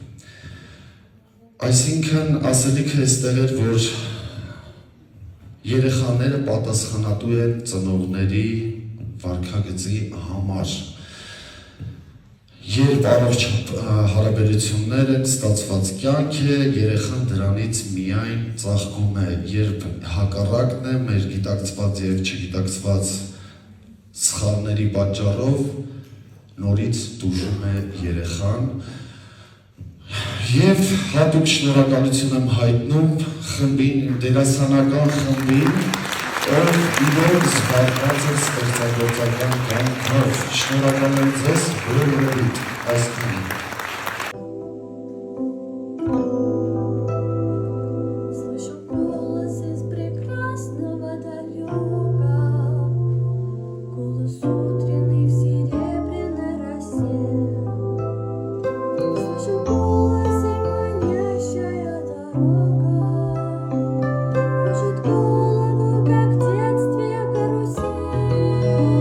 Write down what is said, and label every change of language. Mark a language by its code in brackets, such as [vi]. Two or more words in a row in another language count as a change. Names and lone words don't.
[hy] Այսինքն ասելիքը այստեղ էր, որ երեխաները պատասխանատու են ծնողների վարքագծի համար։ Երբ առողջ հարաբերություններ են, ստացված կյանք է, երեխան դրանից միայն ծաղկում է, երբ հակառակն է, մեր գիտակցված և չգիտակցված սխալների պատճառով նորից տուժում է երեխան։ Եվ հատուկ շնորհակալություն եմ հայտնում խմբին, դերասանական խմբին, ով իրոք զբաղված է ստեղծագործական կյանքով։ Շնորհակալ եմ ձեզ բոլորիդ այսքանին։ [ru] Слышу голос из прекрасного далека, голос утренний в серебряной росе. Слышу голос и манящая дорога, кружит голову, как в детстве карусель.